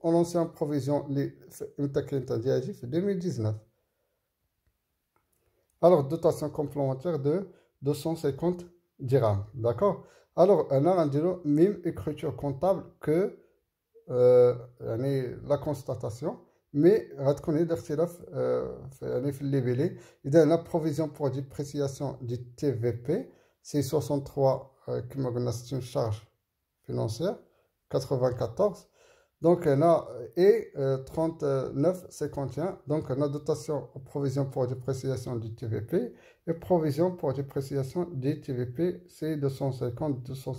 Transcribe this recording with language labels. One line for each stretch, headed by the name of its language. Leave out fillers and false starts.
French: En ancien provision, il y a 2019. Alors, dotation complémentaire de 250 dirhams. D'accord? Alors, on a un même écriture comptable que la constatation. Mais
Arabic: غتكون الاختلاف يعني في اللي بيلي. إذا
French: la provision pour dépréciation du TVP c'est 63
Arabic: كما قلنا
French: c'est une charge financière 94. Donc on a et 39,51. Donc on a dotation provision pour dépréciation du TVP et provision pour dépréciation du TVP c'est 250.